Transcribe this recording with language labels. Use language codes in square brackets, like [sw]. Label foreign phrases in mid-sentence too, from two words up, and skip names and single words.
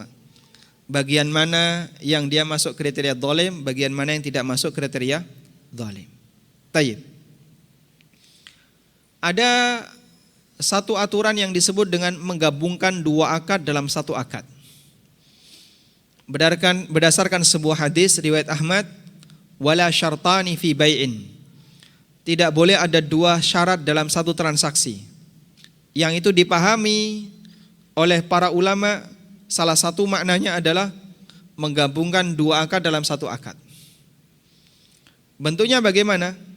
[id] Bagian mana yang dia masuk kriteria zalim, bagian mana yang tidak masuk kriteria zalim. Tayyib. Ada satu aturan yang disebut dengan menggabungkan 2 akad dalam 1 akad. Berdasarkan sebuah hadis riwayat Ahmad, [ar] ولا شرطان في بيع. [id] Tidak boleh ada 2 syarat dalam 1 transaksi. Yang itu dipahami oleh para ulama, salah satu maknanya adalah menggabungkan dua akad dalam satu akad. Bentuknya bagaimana?